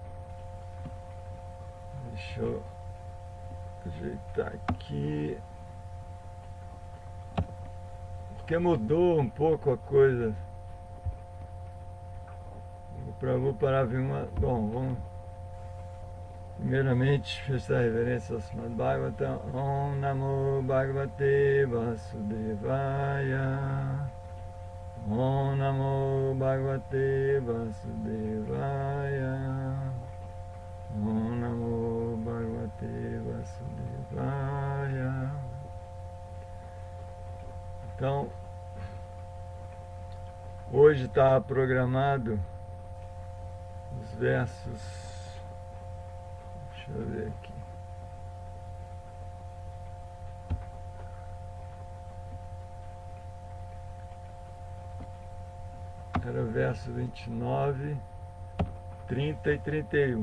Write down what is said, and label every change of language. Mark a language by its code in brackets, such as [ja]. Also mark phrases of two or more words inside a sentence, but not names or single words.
[pt] Deixa eu ajeitar aqui. Porque mudou um pouco a coisa. Vou parar de uma. Bom, vamos. Primeiramente, prestar reverência ao Srimad Bhagavatam. [sa] Om Namo Bhagavate Vasudevaya. Om Namo Bhagavate Vasudevaya. Om Namo Bhagavate Vasudevaya. [pt] Então, hoje está programado os versos. Deixa eu ver aqui. Era o verso 29, 30 e 31.